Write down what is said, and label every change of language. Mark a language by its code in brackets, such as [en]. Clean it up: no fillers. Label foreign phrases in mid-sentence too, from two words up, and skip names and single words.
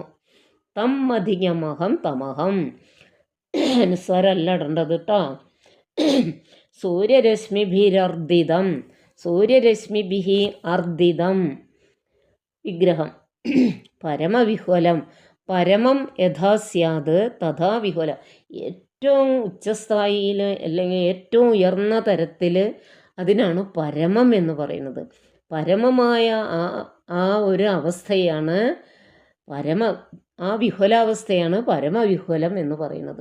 [sa] തം അധികം അഹം തമഹം. [ml] അനുസാരമല്ല ഇടേണ്ടത് കേട്ടോ. [sa] സൂര്യരശ്മിഭിരർദ്ദിതം, സൂര്യരശ്മിഭിഹി അർദ്ദിതം വിഗ്രഹം. പരമവിഹ്വലം, പരമം യഥാ സ്യാത് തഥാ വിഹ്വലം. [ml] ഏറ്റവും ഉച്ചസ്ഥായിയിൽ അല്ലെങ്കിൽ ഏറ്റവും ഉയർന്ന തരത്തിൽ അതിനാണ് പരമം എന്ന് പറയുന്നത്. പരമമായ ആ ഒരു അവസ്ഥയാണ് ആ വിഹ്വലാവസ്ഥയാണ് പരമവിഹ്വലം എന്ന് പറയുന്നത്.